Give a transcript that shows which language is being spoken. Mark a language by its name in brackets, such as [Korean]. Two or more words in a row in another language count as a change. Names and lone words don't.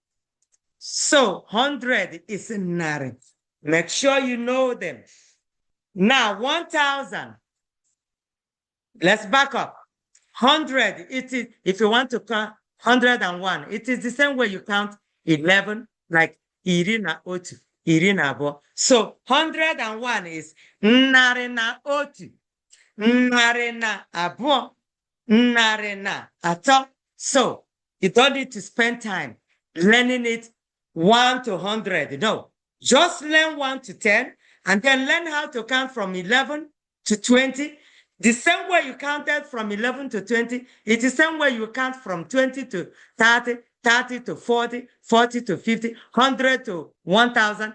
[English] So 100 is nari. Make sure you know them. Now 1,000. Let's back up. 100, it is, if you want to count 101, it is the same way you count 11, like [Igbo] irina otu, irina abo. [English] So 101 is [Igbo] narina otu, narina abo, narina ato. [English] So you don't need to spend time learning it 1 to 100. No, just learn 1 to 10 and then learn how to count from 11 to 20. The same way you counted from 11 to 20, it's the same way you count from 20 to 30, 30 to 40, 40 to 50, 100 to 1,000.